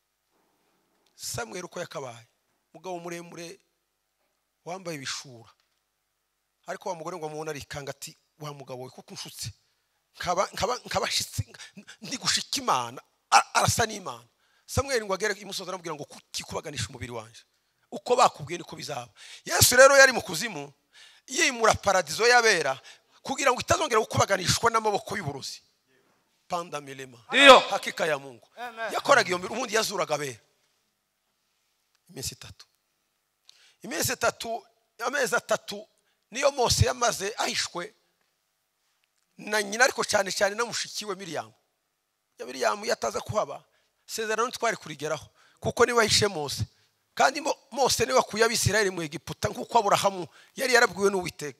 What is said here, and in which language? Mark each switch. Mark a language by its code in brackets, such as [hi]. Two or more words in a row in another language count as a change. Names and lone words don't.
[rw] Samweli uko yakabaye mugabo muremure wambaye ibishura, ariko wa mugore ngo amubona arikanga ati wa mugabo we kuko unshutse nkabashitsi ndi gushika Imana arasa n'Imana. Samweli ngo agere imusozi aramubwira ngo kuki kubaganisha umubiri wanje, uko bakubwiye niko bizaba. Yesu rero yari mu kuzimu yimura paradizo y'abera kugira ngo itazongera gukubaganishwa n'amaboko y'uburozi. Panda milema [sw] hakika ya Mungu [rw] yakoraga iyo mbere ubundi yazuraga abera iminsi 3. Iminsi 3 amezi 3 niyo Mose yamaze ahishwe na nyina, ariko cyane cyane na mushikiwe Miriyamu. Ya Miriyamu yataza kuhaba sezerano twari kurigeraho kuko ni wahishe Mose, kandi Mose ni wakuye Abisirayeli mu Egiputa nkuko Aburahamu yari yarabwiwe n'Uwiteka.